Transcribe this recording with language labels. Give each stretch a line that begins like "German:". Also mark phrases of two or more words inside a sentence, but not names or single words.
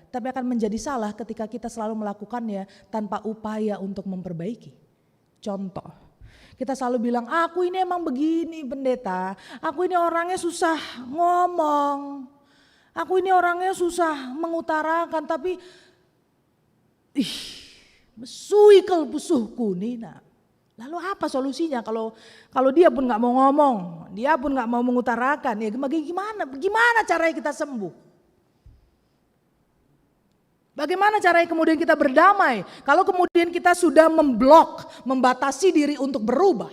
Indonesian: Tapi akan menjadi salah ketika kita selalu melakukannya tanpa upaya untuk memperbaiki. Contoh, kita selalu bilang, aku ini emang begini pendeta, aku ini orangnya susah ngomong, aku ini orangnya susah mengutarakan,
Batak Karo: tapi mesuikel pusuhku Nina.
Indonesian: Lalu apa solusinya kalau dia pun gak mau ngomong, dia pun gak mau mengutarakan, ya gimana caranya kita sembuh? Bagaimana caranya kemudian kita berdamai? Kalau kemudian kita sudah memblok, membatasi diri untuk berubah.